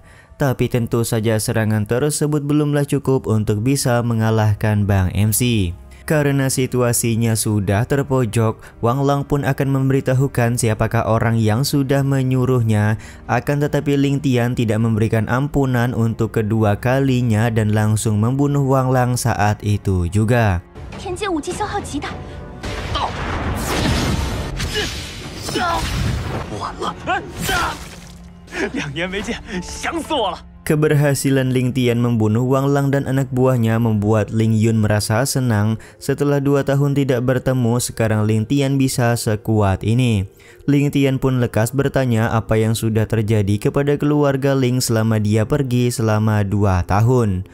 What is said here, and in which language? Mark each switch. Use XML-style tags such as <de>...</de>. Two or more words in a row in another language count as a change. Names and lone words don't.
<id>Tapi tentu saja serangan tersebut belumlah cukup untuk bisa mengalahkan Bang MC. Karena situasinya sudah terpojok, Wang Lang pun akan memberitahukan siapakah orang yang sudah menyuruhnya. Akan tetapi Ling Tian tidak memberikan ampunan untuk kedua kalinya dan langsung membunuh Wang Lang saat itu juga.</id> <zh>田阶武技消耗极大。晚了，2年没见，想死我了。</zh> <id>Keberhasilan Ling Tian membunuh Wang Lang dan anak buahnya membuat Ling Yun merasa senang. Setelah 2 tahun tidak bertemu, sekarang Ling Tian bisa sekuat ini. Ling Tian pun lekas bertanya apa yang sudah terjadi kepada keluarga Ling selama dia pergi selama 2 tahun.</id>